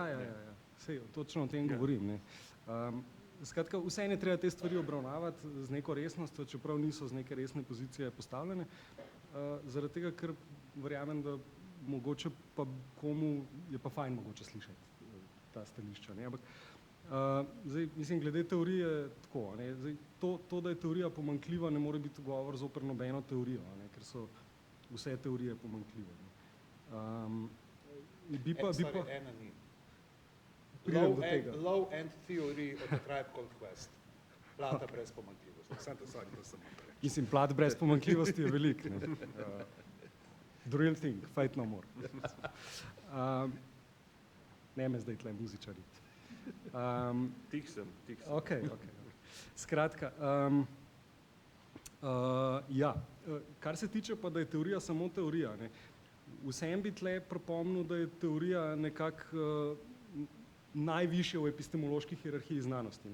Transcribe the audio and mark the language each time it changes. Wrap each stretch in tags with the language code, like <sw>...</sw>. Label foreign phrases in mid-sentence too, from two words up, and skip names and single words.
<sl>Sej, točno o tem govorim, ne. Skratka, vseeno je treba te stvari obravnavati z neko resnostjo, čeprav niso z neke resne pozicije postavljene, zaradi tega, ker verjamem, da mogoče pa komu je pa fajn mogoče slišati ta stališča, ne, ampak zdaj, mislim, glede teorije tako, ne, zdaj, to, da je teorija pomanjkljiva, ne more biti govor zoper nobeno teorijo, ne, ker so vse teorije pomanjkljive. Bi pa, ena ni. pridem do tega.</sl> <en>Low end theory of the Tribe Called Quest.</en> <sl>Plata brez pomanjkljivosti. To samo reči. Mislim, plat brez pomanjkljivosti je velik. Ne?</sl> <en>The real thing, fight no more.</en> <sl>Ne me zdaj tle muzičari. Tih sem. Ok. Skratka, ja, kar se tiče pa, da je teorija samo teorija, ne? Vsem bi tle pripomnil, da je teorija nekako najvišja v epistemološki hierarhiji znanosti.</sl>